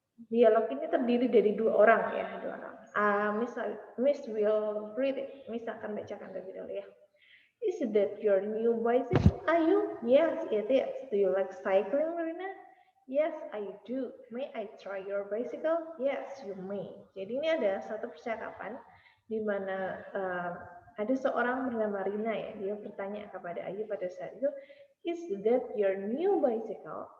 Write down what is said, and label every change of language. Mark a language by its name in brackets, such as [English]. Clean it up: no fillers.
[Indonesian] Dialog ini terdiri dari dua orang ya, dua orang. [English] Miss will read it. [Indonesian] Miss akan bacakan terlebih dahulu ya. [English] Is that your new bicycle, Ayu? Yes, it is. Do you like cycling, Marina? Yes, I do. May I try your bicycle? Yes, you may. [Indonesian] Jadi ini ada satu percakapan di mana ada seorang bernama Rina ya. Dia bertanya kepada Ayu pada saat itu, [English] is that your new bicycle?